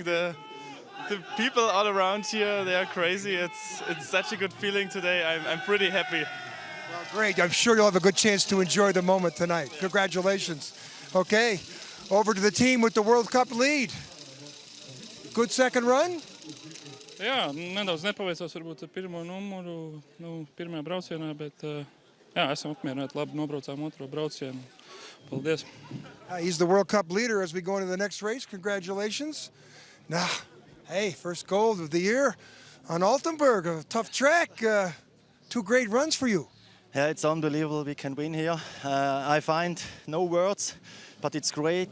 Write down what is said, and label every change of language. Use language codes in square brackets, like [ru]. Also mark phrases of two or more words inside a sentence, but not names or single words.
[en] The people all around here, they are crazy. It's such a good feeling today. I'm pretty happy. Well, great. I'm sure you'll have a good chance to enjoy the moment tonight. Congratulations. Okay, over to the team with the World Cup lead. Good second run? [lv] Jā, nedaudz nepaveicās varbūt ar pirmo numuru, pirmajā braucienā, bet jā, esam apmierināti, labi nobraucām otro braucienu. Paldies. [en] He's the World Cup leader as we go into the next race. Congratulations. Now, hey, first gold of the year on Altenberg, a tough track. 2 great runs for you. Yeah, it's unbelievable we can win here. I find no words, but it's great.